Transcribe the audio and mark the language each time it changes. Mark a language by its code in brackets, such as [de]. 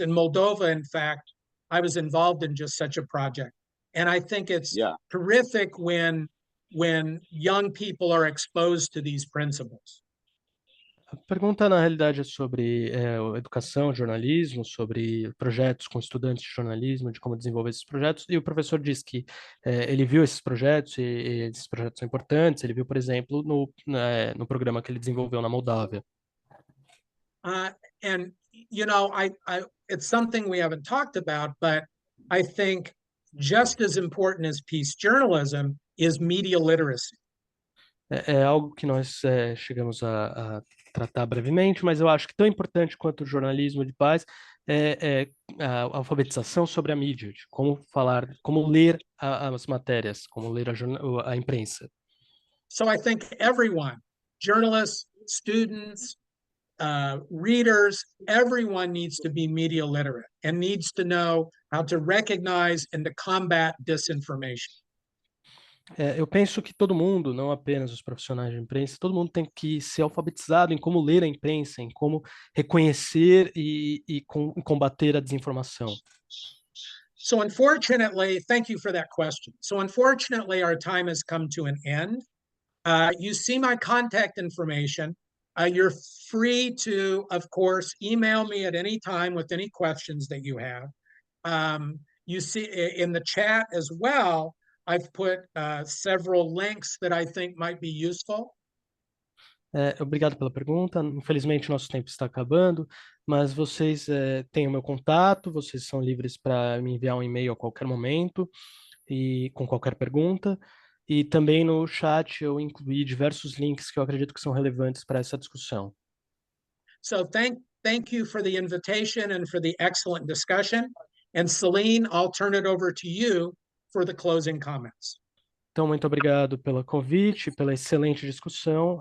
[en] In Moldova, in fact, I was involved in just such a project. And I think it's terrific when young people are exposed to these principles. [pt] A pergunta, na realidade, é sobre educação, jornalismo, sobre projetos com estudantes de jornalismo, de como desenvolver esses projetos, e o professor disse que ele viu esses projetos, e esses projetos são importantes. Ele viu, por exemplo, no programa que ele desenvolveu na Moldávia. [en] And, you know, it's something we haven't talked about, but I think just as important as peace journalism is media literacy. [pt] É algo que nós chegamos a tratar brevemente, mas eu acho que tão importante quanto o jornalismo de paz é a alfabetização sobre a mídia, de como falar, como ler as matérias, como ler a imprensa. [en] So I think everyone, journalists, students, readers, everyone needs to be media literate and needs to know how to recognize and to combat disinformation. [pt] Eu penso que todo mundo, não apenas os profissionais de imprensa, todo mundo tem que ser alfabetizado em como ler a imprensa, em como reconhecer e combater a desinformação. [en] So unfortunately, thank you for that question. So unfortunately, our time has come to an end. You see my contact information. You're free to, of course, email me at any time with any questions that you have. You see in the chat as well, I've put several links that I think might be useful. [pt] Obrigado pela pergunta. Infelizmente, nosso tempo está acabando, mas vocês têm o meu contato, vocês são livres para me enviar um e-mail a qualquer momento e com qualquer pergunta. E também no chat eu incluí diversos links que eu acredito que são relevantes para essa discussão. [en] So thank you for the invitation and for the excellent discussion. And Celine, I'll turn it over to you for the closing comments. [pt] Então, muito obrigado pelo convite, pela excelente discussão.